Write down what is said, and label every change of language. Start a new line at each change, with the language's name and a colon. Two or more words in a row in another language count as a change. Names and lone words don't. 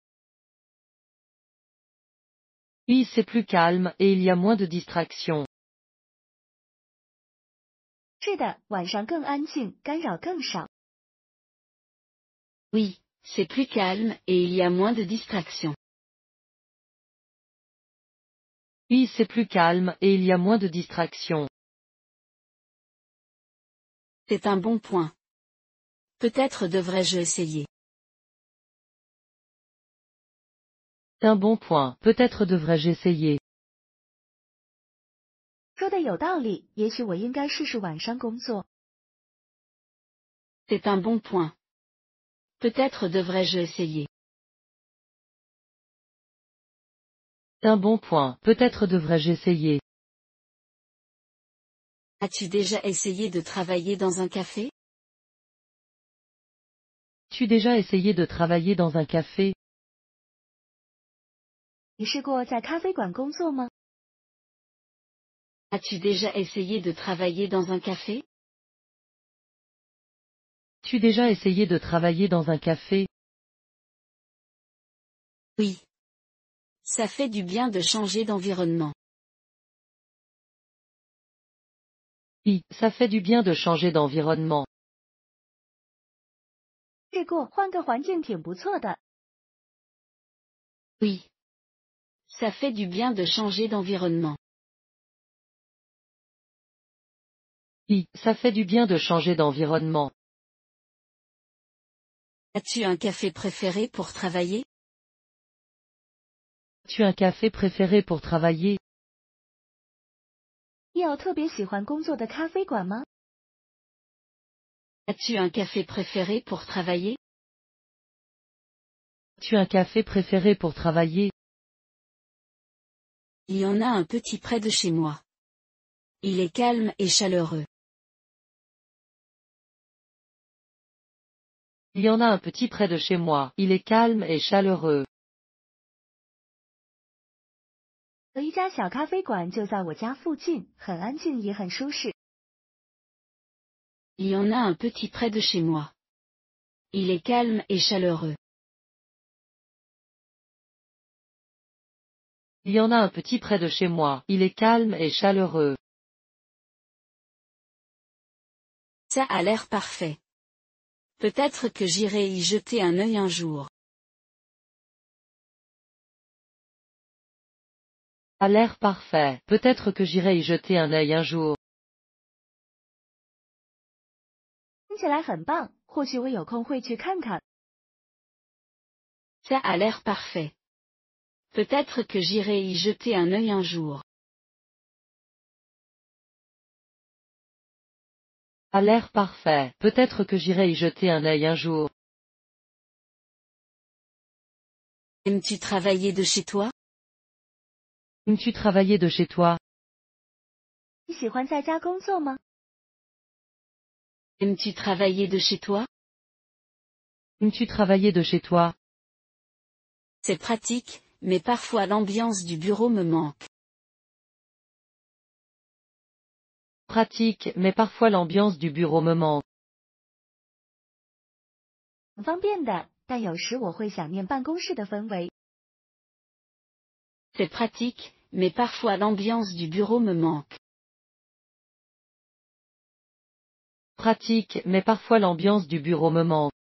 French: Oui, c'est plus calme et il y a moins de distractions.
Chinese: 是的，晚上更安静，干扰更少。
French: Oui, c'est plus calme et il y a moins de distractions. Oui, c'est plus calme et il y a moins de distractions. C'est un bon point. Peut-être devrais-je essayer. C'est un bon point, peut-être devrais-je essayer.
Chinese: 说的有道理，也许我应该试试晚上工作。
French: C'est un bon point. Peut-être devrais-je essayer. C'est un bon point, peut-être devrais-je essayer. As-tu déjà essayé de travailler dans un café? As-tu déjà essayé de travailler dans un café?
Chinese: 你试过在咖啡馆工作吗？
French: As-tu déjà essayé de travailler dans un café? As-tu déjà essayé de travailler dans un café? Oui. Ça fait du bien de changer d'environnement. Oui, ça fait du bien de changer d'environnement.
Chinese: 试过，换个环境挺不错的。
French: Oui. Ça fait du bien de changer d'environnement. Oui, ça fait du bien de changer d'environnement. As-tu un café préféré pour travailler? As-tu un café préféré pour travailler?
Chinese: 你有特别喜欢工作的咖啡馆吗？
French: As-tu un café préféré pour travailler? As-tu un café préféré pour travailler? Il y en a un petit près de chez moi. Il est calme et chaleureux. Il y en a un petit près de chez moi, il est calme et chaleureux.
Chinese: 有一家小咖啡馆就在我家附近，很安静也很舒适。
French: Il y en a un petit près de chez moi. Il est calme et chaleureux. Il y en a un petit près de chez moi, il est calme et chaleureux. Ça a l'air parfait. Peut-être que j'irai y jeter un œil un jour. A l'air parfait. Peut-être que j'irai y jeter un œil un jour.
Chinese: 听起来很棒，或许我有空会去看看。
French: Ça a l'air parfait. Peut-être que j'irai y jeter un œil un jour. A l'air parfait. Peut-être que j'irai y jeter un œil un jour. Aimes-tu travailler de chez toi? Aimes-tu travailler de chez toi?
Chinese: 你喜欢在家工作吗？
French: Aimes-tu travailler de chez toi? Aimes-tu travailler de chez toi? C'est pratique, mais parfois l'ambiance du bureau me manque. Pratique, mais parfois l'ambiance du bureau me manque.
Chinese: 很方便的，但有时我会想念办公室的氛围。
French: C'est pratique, mais parfois l'ambiance du bureau me manque. Pratique, mais parfois l'ambiance du bureau me manque.